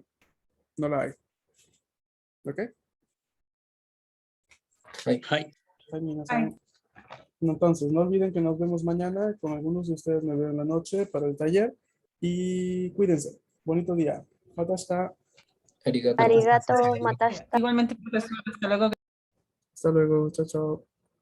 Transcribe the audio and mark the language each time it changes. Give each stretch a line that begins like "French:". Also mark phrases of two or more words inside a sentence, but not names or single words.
Spanish: No la hay. ¿Ok? Ay, Hi. Ay, minasan. Entonces, no olviden que nos vemos mañana. Con algunos de ustedes me veo en la noche para el taller. Y cuídense. Bonito día. Hasta arigato.
Japanese: ありがとう。また明日。
Spanish: Igualmente, profesor, hasta luego. luego. Chao, chao.